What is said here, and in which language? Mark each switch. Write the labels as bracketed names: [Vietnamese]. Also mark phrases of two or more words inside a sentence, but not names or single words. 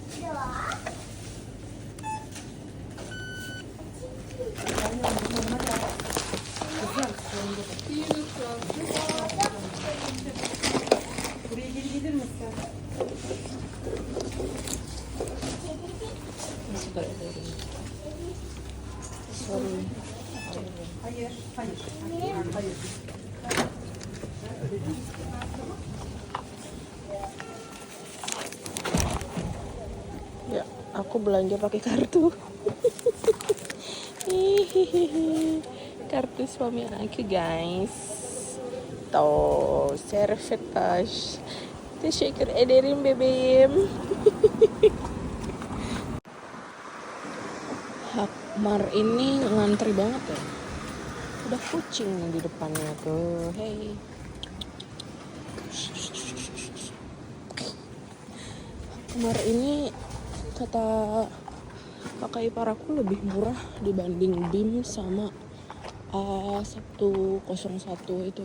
[Turkish] Buraya geri gelir misin? Nasıl da ederim? Sorry. Hayır, hayır. Hayır. [Indonesian] Ya, aku belanja pakai kartu. Kartu suami aku guys. Tuh, servetas. [Turkish] Teşekkür ederim bebeğim. [Indonesian] Hakmar ini ngantri banget ya. Udah kucing nih di depannya tuh. Hey. Hakmar ini kata kakak ipar aku lebih murah dibanding BIM sama A101 itu.